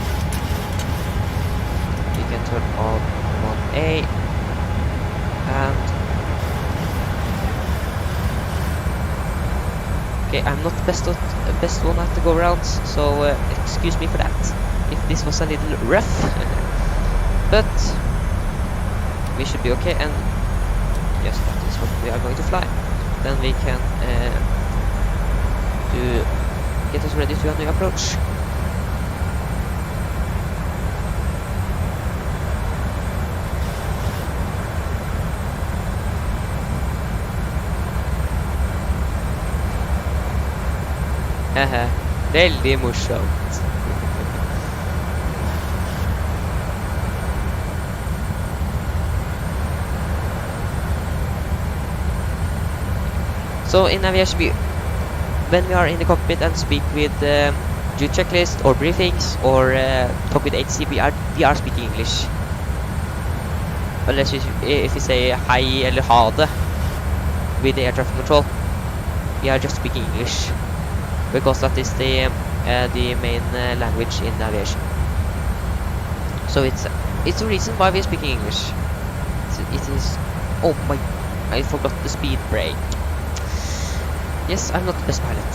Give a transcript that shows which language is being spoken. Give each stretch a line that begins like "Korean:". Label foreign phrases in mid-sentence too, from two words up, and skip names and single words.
English: We can turn on 1A and okay, I'm not the best one at the go rounds, so excuse me for that if this was a little rough. But we should be okay, and yes, that is what we are going to fly. Then we can get us ready to a new approach.
Norwegian: Haha, veldig morsomt.
English: So in aviation, when we are in the cockpit and speak with do checklist or briefings or talk with HC, we are speaking English. Unless if you say hi
Norwegian: eller ha det
English: with the air traffic control, we are just speaking English. Because that is the main language in aviation. So it's the reason why we're speaking English. It is. Oh my! I forgot the speed brake. Yes, I'm not the best pilot.